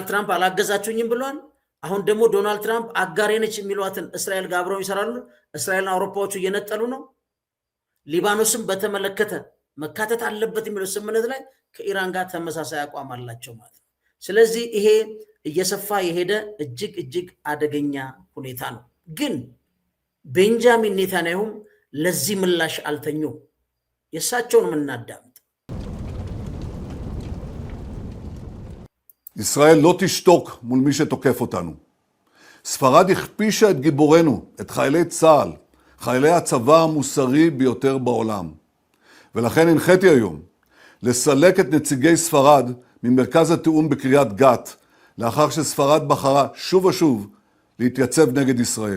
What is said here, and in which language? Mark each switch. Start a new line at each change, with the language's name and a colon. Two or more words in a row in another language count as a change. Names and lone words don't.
Amharic: ትራምፕ አላገዛችሁኝም ብሏል። አሁን ደግሞ ዶናልድ ትራምፕ አጋሬ ነች የሚሏትን እስራኤል ጋር አብረው ይሰራሉ። እስራኤልና አውሮፓዎቹ እየነጠሉ ነው። ሊባኖስም በተመለከተ መካተት አለበት የሚለው ስምምነት ላይ ከኢራን ጋር ተመሳሳይ አቋም አላቸው ማለት ነው። ስለዚህ ይሄ እየሰፋ የሄደ እጅግ አደገኛ ሁኔታ ነው። ግን ቤንጃሚን ኔታንያሁም ለዚህ ምላሽ አልተኙም። የእሳቸውን ምናዳምጥ።
Hebrew: ישראל לא תשתוק מול מי שתוקף אותנו. ספרד הכפישה את גיבורנו, את חיילי צה"ל, חיילי הצבא המוסרי ביותר בעולם. ולכן הנחיתי היום לסלק את נציגי ספרד ממרכז התיאום בקריית גת, לאחר שספרד בחרה שוב ושוב להתייצב נגד ישראל.